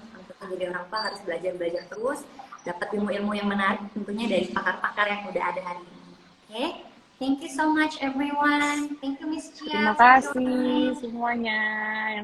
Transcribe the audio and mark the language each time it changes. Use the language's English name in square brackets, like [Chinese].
[Indonesian] Untuk menjadi orang tua harus belajar terus, dapat ilmu-ilmu yang menarik tentunya dari pakar-pakar yang udah ada hari ini. Oke? [English] Thank you so much everyone. Thank you Miss Chia. [Indonesian] Terima kasih semuanya yang